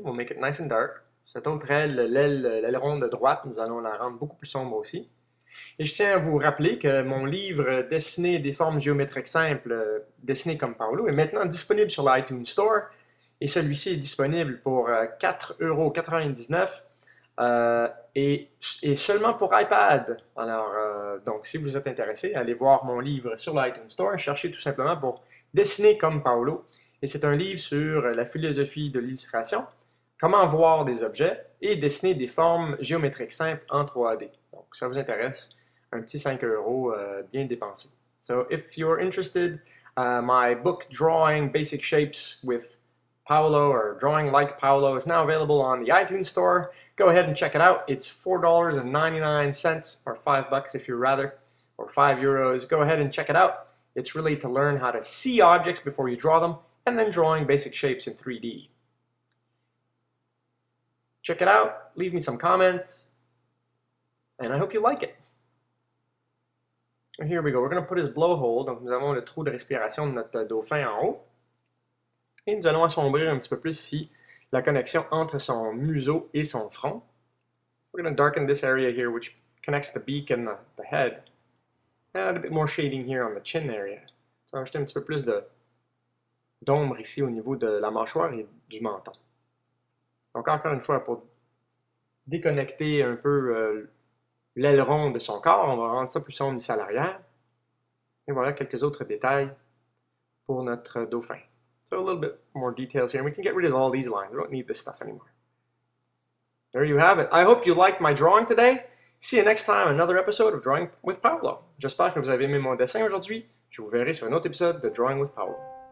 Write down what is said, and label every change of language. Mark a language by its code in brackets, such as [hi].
[en] We'll make it nice and dark. [fr] Cette autre aile, l'aileron de droite, nous allons la rendre beaucoup plus sombre aussi. Et je tiens à vous rappeler que mon livre Dessiner des formes géométriques simples, dessiné comme Paolo, est maintenant disponible sur l'iTunes Store. Et celui-ci est disponible pour 4,99 € et seulement pour iPad. Alors, donc, si vous êtes intéressé, allez voir mon livre sur l'iTunes Store. Cherchez tout simplement pour Dessiner comme Paolo. Et c'est un livre sur la philosophie de l'illustration, comment voir des objets et dessiner des formes géométriques simples en 3D. Donc, si ça vous intéresse, un petit 5 € bien dépensé. [en] So, if you're interested, my book, Drawing Basic Shapes with Paolo, or Drawing Like Paolo, is now available on the iTunes Store. Go ahead and check it out. It's $4.99, or $5 if you'd rather, or €5. Go ahead and check it out. It's really to learn how to see objects before you draw them, and then drawing basic shapes in 3D. Check it out, leave me some comments, and I hope you like it. And here we go, we're going to put his blowhole, [fr] donc nous avons le trou de respiration de notre dauphin en haut. Et nous allons assombrir un petit peu plus ici la connexion entre son museau et son front. [en] We're going to darken this area here which connects the beak and the head. Add a bit more shading here on the chin area. [fr] Ça va ajouter un petit peu plus d'ombre ici au niveau de la mâchoire et du menton. Donc encore une fois, pour déconnecter un peu l'aileron de son corps, on va rendre ça plus sombre ici à l'arrière. Et voilà quelques autres détails pour notre dauphin. [en] So a little bit more details here, and we can get rid of all these lines. We don't need this stuff anymore. There you have it. I hope you liked my drawing today. See you next time, another episode of Drawing with Paolo. [fr] J'espère que vous avez aimé mon dessin aujourd'hui. Je vous verrai sur un autre épisode de Drawing with Paolo.